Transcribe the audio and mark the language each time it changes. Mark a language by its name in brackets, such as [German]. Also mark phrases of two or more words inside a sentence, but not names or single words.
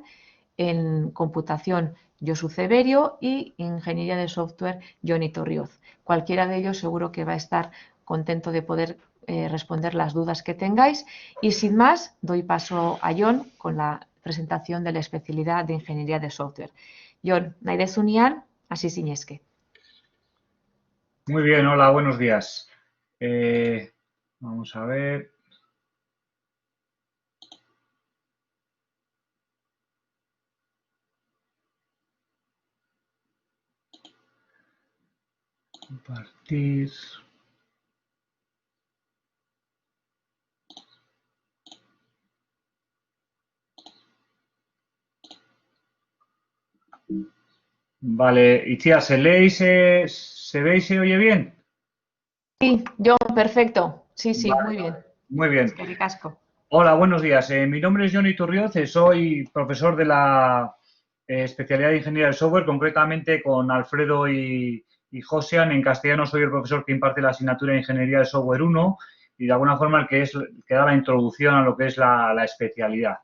[Spanish] En Computación, Josu Ceberio. Y Ingeniería de Software, Johnny Torrioz. Cualquiera de ellos seguro que va a estar contento de poder responder las dudas que tengáis. Y sin más, doy paso a Jon con la presentación de la especialidad de Ingeniería de Software. [Basque] Jon, nahi dezunean, hasi zinezke. [Spanish] Muy bien, hola, buenos días. Vamos a ver. Compartir. Vale, Itziar, ¿se lee, se ve y se oye bien? Sí, Jon, perfecto. Sí, Vale, muy bien. muy bien. [Basque] Eskerrik asko. [Spanish] Hola, buenos días. Mi nombre es Johnny Torrioz, soy profesor de la especialidad de Ingeniería de Software, concretamente con Alfredo y Josean. En castellano soy el profesor que imparte la asignatura de Ingeniería de Software 1 y de alguna forma el que da la introducción a lo que es la especialidad.